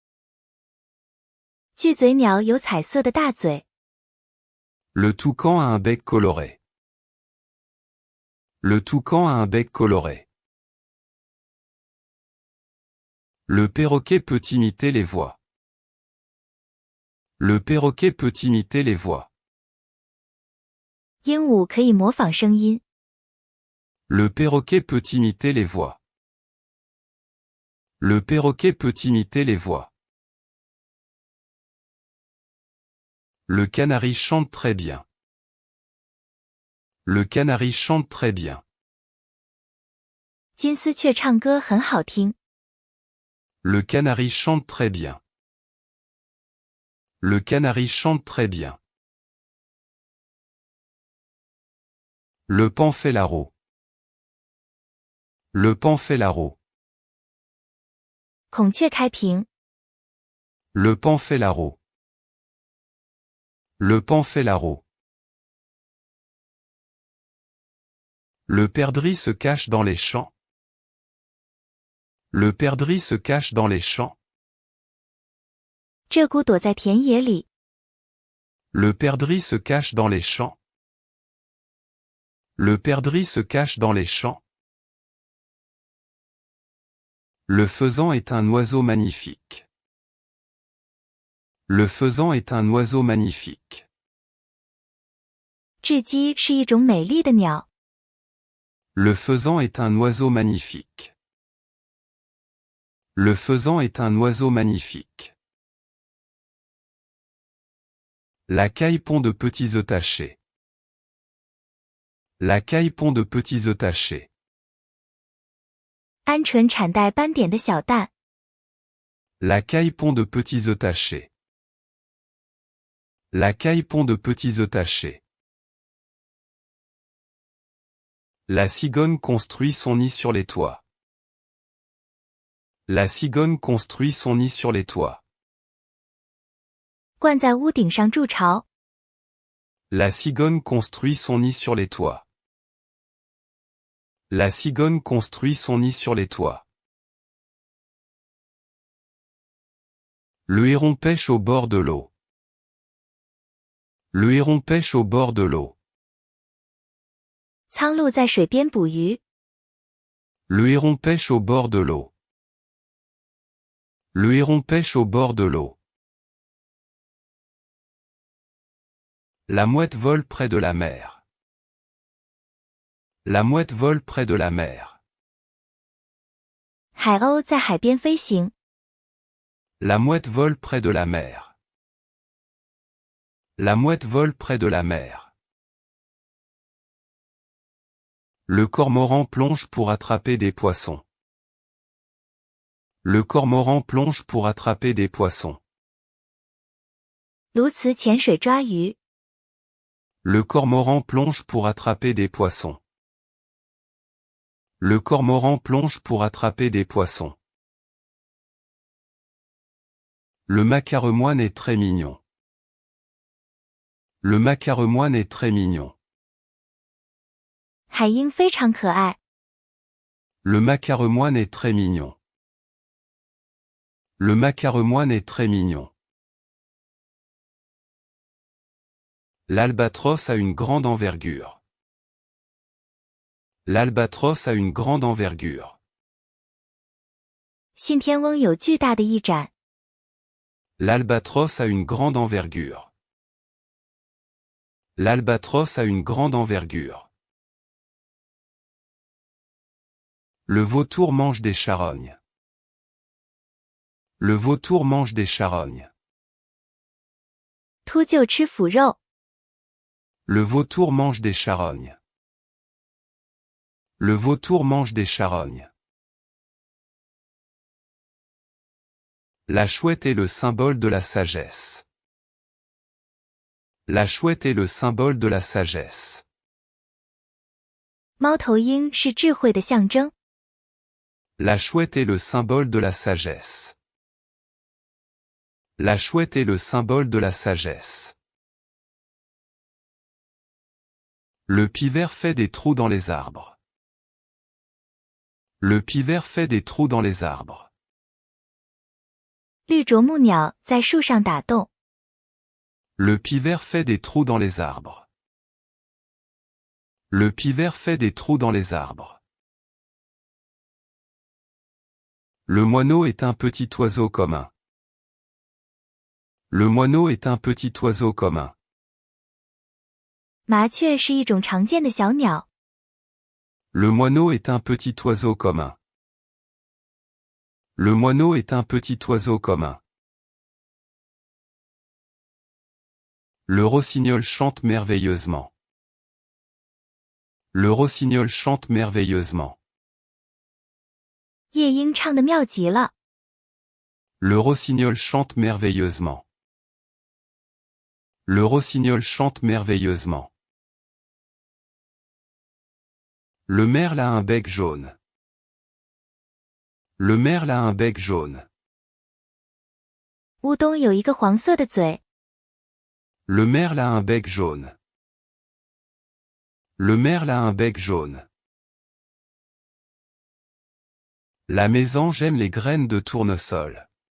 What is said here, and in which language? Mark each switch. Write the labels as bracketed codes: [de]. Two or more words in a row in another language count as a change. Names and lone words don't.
[zh] 巨嘴鸟有彩色的大嘴。 [fr] Le toucan a un bec coloré. Le toucan a un bec coloré. Le perroquet peut imiter les voix. Le perroquet peut imiter les voix. [zh] 鹦鹉可以模仿声音。 [fr] Le perroquet peut imiter les voix. Le perroquet peut imiter les voix. Le canari chante très bien. Le canari chante très bien. [zh] 金丝雀唱歌很好听。 [fr] Le canari chante très bien. Le canari chante très bien. Le paon fait la roue. Le paon fait la roue. [zh] 孔雀开屏。 [fr] Le paon fait la roue. Le paon fait la roue. Le perdrix se cache dans les champs. Le perdrix se cache dans les champs. [zh] 鹧鸪躲在田野里。 [fr] Le perdrix se cache dans les champs. Le perdrix se cache dans les champs. Le faisan est un oiseau magnifique. Le faisan est un oiseau magnifique. [zh] 雉鸡是一种美丽的鸟。 [fr] Le faisan est un oiseau magnifique. Le faisan est un oiseau magnifique. La caille pond de petits œufs tachés. La caille pond de petits œufs tachés. [zh] 鹌鹑产带斑点的小蛋。 [fr] La caille pond de petits œufs tachés. La caille pond de petits œufs tachés. La cigogne construit son nid sur les toits. La cigogne construit son nid sur les toits. [zh] 鹳在屋顶上筑巢。 [fr] La cigogne construit son nid sur les toits. La cigogne construit son nid sur les toits. Le héron pêche au bord de l'eau. Le héron pêche au bord de l'eau. [zh] 苍鹭在水边捕鱼。 [fr] Le héron pêche au bord de l'eau. Le héron pêche au bord de l'eau. La mouette vole près de la mer. La mouette vole près de la mer. [zh] 海鸥在海边飞行。 [fr] La mouette vole près de la mer. La mouette vole près de la mer. Le cormoran plonge pour attraper des poissons. Le cormoran plonge pour attraper des poissons. [zh] 鸬鹚潜水抓鱼。 [fr] Le cormoran plonge pour attraper des poissons. Le cormoran plonge pour attraper des poissons. Le macaremoine est très mignon. Le macaremoine est très mignon. [zh] 海鹰非常可爱。 [fr] Le macaremoine est très mignon. Le macaremoine est très mignon. L'albatros a une grande envergure. L'albatros a une grande envergure. [zh] 信天翁有巨大的翼展。 [fr] L'albatros a une grande envergure. L'albatros a une grande envergure. Le vautour mange des charognes. Le vautour mange des charognes. [zh] 秃鹫吃腐肉。 [fr] Le vautour mange des charognes. Le vautour mange des charognes. La chouette est le symbole de la sagesse. La chouette est le symbole de la sagesse. [zh] 猫头鹰是智慧的象征。 [fr] La chouette est le symbole de la sagesse. La chouette est le symbole de la sagesse. Le pivert fait des trous dans les arbres. Le pivert fait des trous dans les arbres. [zh] 绿啄木鸟在树上打洞。 [fr] Le pivert fait des trous dans les arbres. Le pivert fait des trous dans les arbres. Le moineau est un petit oiseau commun. Le moineau est un petit oiseau commun. [zh] 麻雀是一种常见的小鸟。 [fr] Le moineau est un petit oiseau commun. Le moineau est un petit oiseau commun. Le rossignol chante merveilleusement. Le rossignol chante merveilleusement. [zh] 夜莺唱得妙极了。 [fr] Le rossignol chante merveilleusement. Le rossignol chante merveilleusement. Le merle a un bec jaune. Le merle a un bec jaune. [zh] 乌冬有一个黄色的嘴。 [fr] Le merle a un bec jaune. Le merle a un bec jaune. La mésange aime les graines de tournesol.